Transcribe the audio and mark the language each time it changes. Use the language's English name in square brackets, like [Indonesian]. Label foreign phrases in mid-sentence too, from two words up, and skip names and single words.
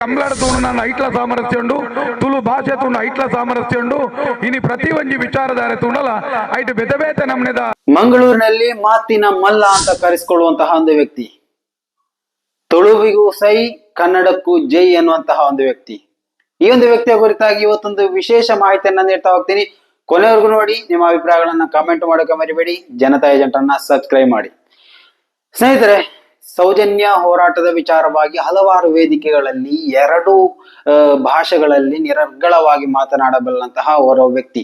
[Tulu] ಕಮಲಾಡ ತೂಣ ಐಟ್ಲ ಸಾಮರಸ್ಯ ಉಂಡು ತುಳು ಭಾಷೆ ತೂಂಡ ಐಟ್ಲ ಸಾಮರಸ್ಯ ಉಂಡು ಇನಿ ಪ್ರತಿ ಒಂಜಿ ವಿಚಾರಧಾರೆ ತೂಂಡಲ ಐಟ್ ಬೇತೆ ಬೇತೆ ನಮ್ನೆದ. [Kannada] ಮಂಗಳೂರಿನಲ್ಲಿ ಮಾತಿನ ಮಲ್ಲ ಅಂತ ಕರೆಸಿಕೊಳ್ಳುವಂತಹ ಒಂದು ವ್ಯಕ್ತಿ, ತುಳುವಿಗೂ ಸೈ ಕನ್ನಡಕ್ಕೂ ಜೈ ಎನ್ನುವಂತಹ ಒಂದು ವ್ಯಕ್ತಿ. ಈ ಒಂದು ವ್ಯಕ್ತಿಯ ಕುರಿತಾಗಿ ಇವತ್ತೊಂದು ವಿಶೇಷ ಮಾಹಿತಿಯನ್ನ ನೀಡ್ತಾ ಹೋಗ್ತೀನಿ. ಕೊನೆವರೆಗೂ ನೋಡಿ, ನಿಮ್ಮ ಅಭಿಪ್ರಾಯಗಳನ್ನ ಕಾಮೆಂಟ್ ಮಾಡೋಕೆ ಮರಿಬೇಡಿ. ಜನತಾ ಏಜೆಂಟ್ ಅನ್ನ ಸಬ್ಸ್ಕ್ರೈಬ್ ಮಾಡಿ. ಸ್ನೇಹಿತರೆ, ಸೌಜನ್ಯ ಹೋರಾಟದ ವಿಚಾರವಾಗಿ ಹಲವಾರು ವೇದಿಕೆಗಳಲ್ಲಿ ಎರಡು ಭಾಷೆಗಳಲ್ಲಿ ನಿರರ್ಗಳವಾಗಿ ಮಾತನಾಡಬಲ್ಲಂತಹ ಓರ್ವ ವ್ಯಕ್ತಿ.